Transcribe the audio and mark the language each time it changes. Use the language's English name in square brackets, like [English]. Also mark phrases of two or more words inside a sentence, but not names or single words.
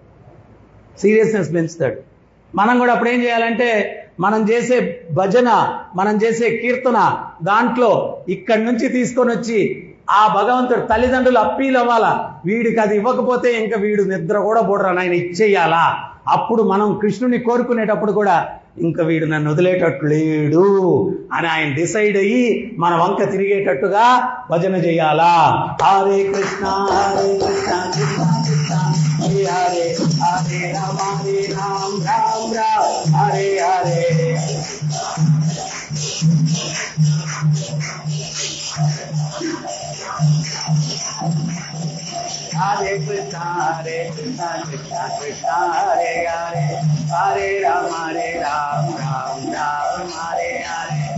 [Telugu] మనం కూడా అప్పుడు ఏం చేయాలంటే, మనం చేసే భజన, మనం చేసే కీర్తన, దాంట్లో ఇక్కడి నుంచి తీసుకొని వచ్చి ఆ భగవంతుడు తల్లిదండ్రులు అప్పీల్ అవ్వాలా, వీడికి అది ఇవ్వకపోతే ఇంకా వీడు నిద్ర కూడా పోడరా నాయన, ఇచ్చేయాలా. అప్పుడు మనం కృష్ణుని కోరుకునేటప్పుడు కూడా ఇంకా వీడు నన్ను వదిలేటట్టు లేడు అని ఆయన డిసైడ్ అయ్యి మన వంక తిరిగేటట్టుగా భజన చేయాలా. [Sanskrit] హరే కృష్ణ హరే కృష్ణ కృష్ణ కృష్ణ హరే హరే, హరే రామ హరే రామ రామ రామ హరే హరే. Hare Krishna Krishna Krishna Hare Hare, Hare Rama Ram Ram Hare Hare.